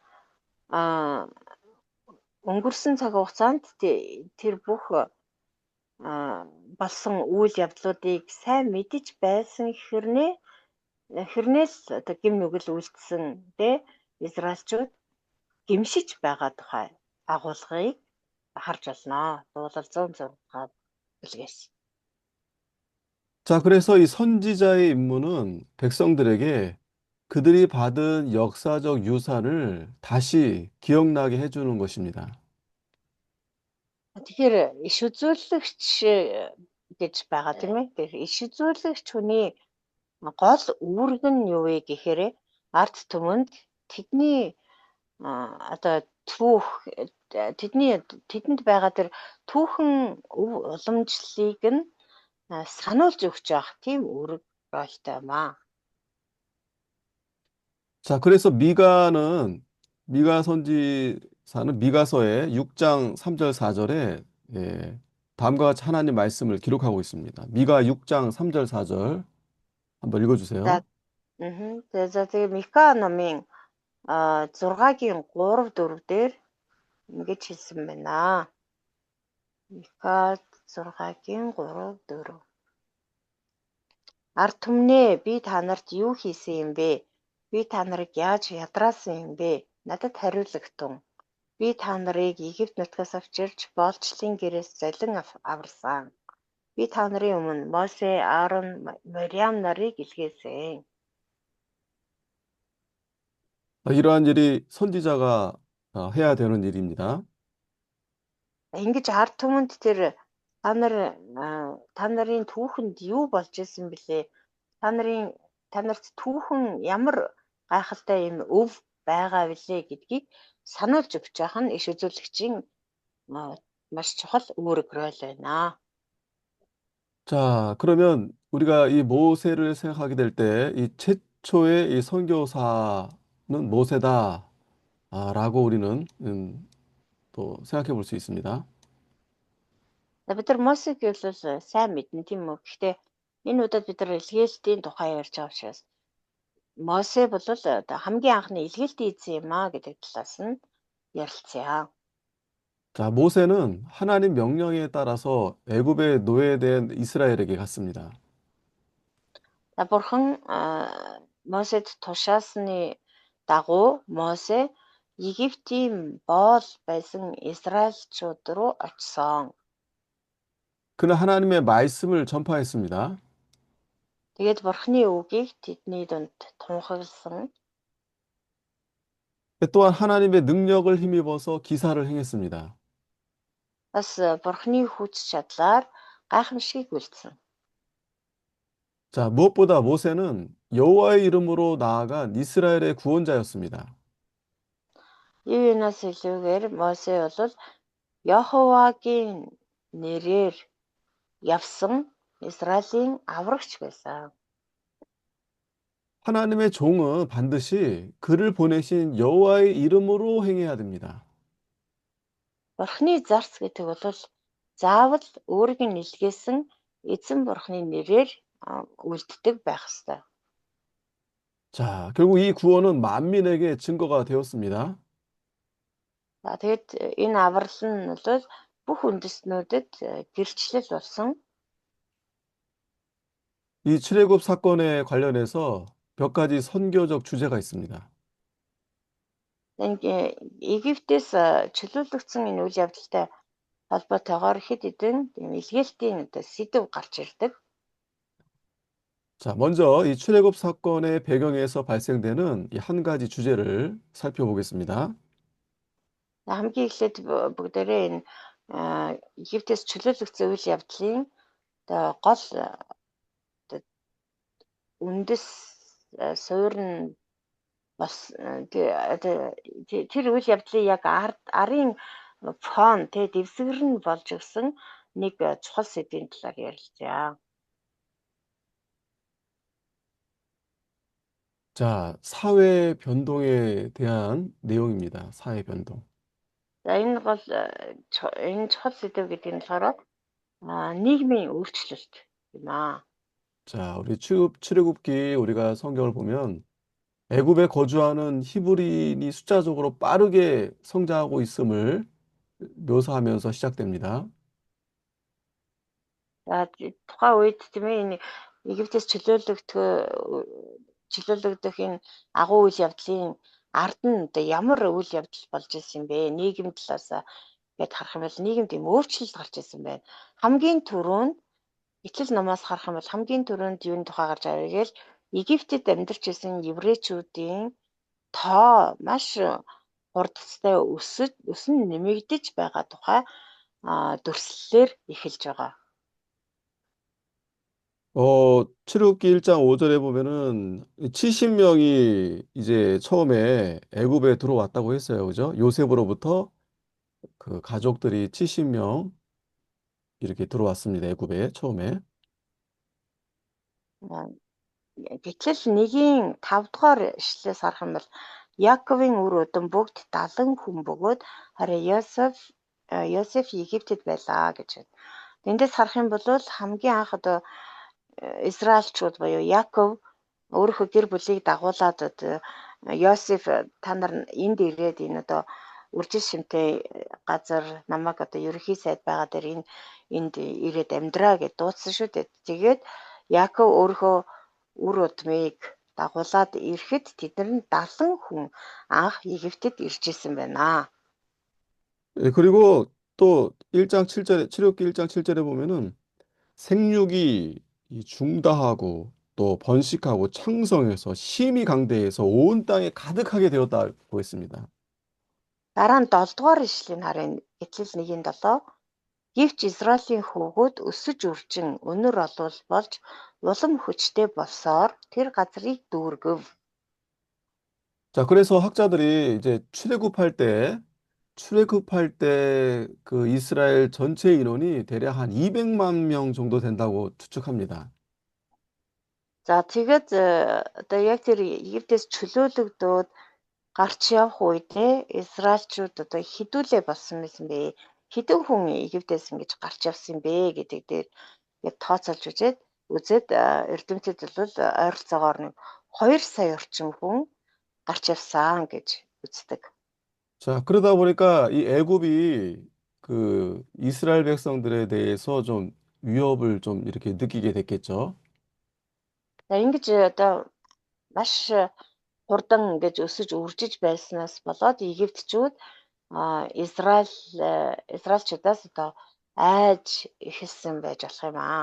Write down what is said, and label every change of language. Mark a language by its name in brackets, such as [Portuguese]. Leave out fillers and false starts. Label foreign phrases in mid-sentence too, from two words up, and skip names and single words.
[Mongolian] өнгөрсөн цаг хугацаанд тэр бүх болсон үйл явдлуудыг сайн мэдэж байсан хэрнээс гим нүгэл үлдсэн Израильчууд гимшиж байгаа тухай агуулгыг харж байна. Дуулал 106 бүлгээс. [Korean] 자, 그래서 이 선지자의 임무는 백성들에게 그들이 받은 역사적 유산을 다시 기억나게 해주는 것입니다. [Mongolian] Тэгэхээр иш үзүүлэгч гэж байгаа тийм ээ. Тэгэхээр иш үзүүлэгч хүний гол үүрэг нь юу вэ гэхээр ард түмэнд тэдний одоо тэдэнд байгаа тэр түүхэн уламжлалыг нь сануулж өгч явах тийм үүрэг ролтой юм аа. [Korean] 자, 그래서 미가 선지사는 미가서의 6장 3절 4절에 다음과 같이 하나님 말씀을 기록하고 있습니다. 미가 6장 3절 4절 한번 읽어주세요. [Mongolian] За тэгээ Мика номын 6-гийн 3, 4 дээр ингэж хэлсэн байна. Мика 6-гийн 3, 4. Ард түмнээ би та нарт юу хийсэн юм бэ? Би та нарыг яаж ядраасан юм бэ? Надад хариулагтун. Би та нарыг Египт нутгаас авчирч боолчлын гэрээс золин аварсан. Би та нарын өмнө Мосе, Аарон, Мариам нарыг илгээсэн. [Korean] 이러한 일이 선지자가 해야 되는 일입니다. [Mongolian] Ингэж ард түмэнд тэр та нарын түүхэнд юу болж исэн бэлээ? Та нарт түүхэн ямар гайхалтай юм өв байгаа билээ гэдгийг сануулж өгч яах нь иш үзүүлэгчийн маш чухал үүрэг роль байна. [Korean] 자, 그러면 우리가 이 모세를 생각하게 될 때 이 최초의 이 선교사는 모세다. 라고 우리는 또 생각해 볼 수 있습니다. [Mongolian] За бид нар Мосег гэвэл сайн мэднэ тийм үү. Гэхдээ энэ удаад бид нар илгээлтийн тухай ярьж байгаа учраас Мосе бол хамгийн анхны илгээлтийн эзэн юм аа гэдэг талаас нь ярилцъя. [Korean] 자, 모세는 하나님 명령에 따라서 애굽의 노예된 이스라엘에게 갔습니다. [Mongolian] За бурхан Мосед тушаасны дагуу Мосе Египтийн боол байсан Израильчууд руу очсон. [Korean] 그는 하나님의 말씀을 전파했습니다. [Mongolian] Тэгээд бурханы үгийг тэдний дунд тунхагласан. [Korean] 또한 하나님의 능력을 힘입어서 기사를 행했습니다. [Mongolian] Бас бурханы хүч чадлаар гайхамшигыг үйлдсэн. [Korean] 자, 무엇보다 모세는 여호와의 이름으로 나아간 이스라엘의 구원자였습니다. [Mongolian] Юунаас илүүгээр Мосе бол Йоховагийн нэрээр явсан Израилийн аврагч байсан. [Korean] 하나님의 종은 반드시 그를 보내신 여호와의 이름으로 행해야 됩니다. [Mongolian] Бурхны зарц гэдэг бол заавал өөрийг нь илгээсэн эзэн бурхны нэрээр үлддэг байх ёстой. [Korean] 자, 결국 이 구원은 만민에게 증거가 되었습니다. [Mongolian] За тэгээд энэ аврал нь бол бүх үндэстнүүдэд гэрчлэл болсон. [Korean] 이 출애굽 사건에 관련해서 몇 가지 선교적 주제가 있습니다. [Mongolian] Египтээс чөлөөлөгдсөн энэ үйл явдалтай холбоотойгоор хэд хэдэн илгээлтийн сэдв гарч ирдэг. [Korean] 자, 먼저 이 출애굽 사건의 배경에서 발생되는 이 한 가지 주제를 살펴보겠습니다. [Mongolian] Хамгийн эхлээд бүгдээрээ энэ Египтээс чөлөөлөгдсөн үйл явдлын гол үндэс суурь нь бас тэр үйл явдлын яг арын фон дэвсгэр нь болж өгсөн нэг чухал сэдвийн талаар ярилцъя. [Korean] 자, 사회 변동에 대한 내용입니다. 사회 변동. [Mongolian] За энэ чухал сэдв гэдэг нь болохоор нийгмийн өөрчлөлт юм аа. [Korean] 자, 우리 출애굽기 우리가 성경을 보면 애굽에 거주하는 히브리인이 숫자적으로 빠르게 성장하고 있음을 묘사하면서 시작됩니다. [Mongolian] За тухайн үед тийм ээ энэ Египтээс чөлөөлөгдөх энэ агуу үйл явдлын ард нь ямар үйл явдал болж ирсэн юм бэ? Нийгэм талаас гээд харах юм бол нийгэмд юм өөрчлөлт гарч ирсэн байна. Хамгийн түрүүнд Итгэл номоос харах юм бол хамгийн түрүүнд юуны тухай гарч ирээ гээл Египтэд амьдарч байсан еврейчүүдийн тоо маш хурдтай өсөн нэмэгдэж байгаа тухай дүрслэлээр эхэлж байгаа. [Korean] 출애굽기 1장 5절에 보면은 70명이 이제 처음에 애굽에 들어왔다고 했어요. 그죠? 요셉으로부터 그 가족들이 70명 이렇게 들어왔습니다. 애굽에 처음에. [Mongolian] Гэтэл 1-ийн 5 дугаар ишлээс харах юм бол Яаковын үр өдөн бүгд 70 хүн бөгөөд харин Йосеф Египтэд байлаа гэж байна. Эндээс харах юм бол хамгийн анх Израильчууд буюу Яаков өөрийнхөө гэр бүлийг дагуулад Йосеф та нар энд ирээд энэ одоо үржил шимтэй газар намайг одоо ерөнхий сайд байгаа дээр энд ирээд амьдраа гэж дуудсан шүү дээ. Тэгээд Яаков өөрийнхөө үр удмыг дагуулад ирэхэд тэдэр нь 70 хүн анх Египтэд ирж исэн байна. [Korean] 예, 그리고 또 1장 7절에, 출애굽기 1장 7절에 보면은 생육이 이 중다하고 또 번식하고 창성해서 심히 강대해서 온 땅에 가득하게 되었다고 했습니다. [Mongolian] Дараа нь 7 дугаар ишлэлийн харин Эцэс 1:7 Гэвч Израилийн хүүгүүд өсөж үржин өнөр олвол болж улам хүчтэй болсоор тэр газрыг дүүргэв. [Korean] 자, 그래서 학자들이 이제 출애굽할 때 그 이스라엘 전체 인원이 대략 한 200만 명 정도 된다고 추측합니다. [Mongolian] За тэгээд одоо яг тэр Египтээс чөлөөлөгдөөд гарч явах үед Израильчууд одоо хідүүлээ болсон байсан бэ. Хэдэн хүн Египтээс ингэж гарч явсан бэ гэдэг дээр яг тооцоолж үзээд эрдэмтэд бол ойролцоогоор нэг 2 сая орчим хүн гарч явсан гэж үздэг. [Korean] 자, 그러다 보니까 이 애굽이 그 이스라엘 백성들에 대해서 좀 위협을 좀 이렇게 느끼게 됐겠죠. [Mongolian] За ингэж одоо маш хурдан ингэж өсөж үржиж байснаас болоод Египтчүүд Израильчуудаас одоо айж эхэлсэн байж болох юм аа.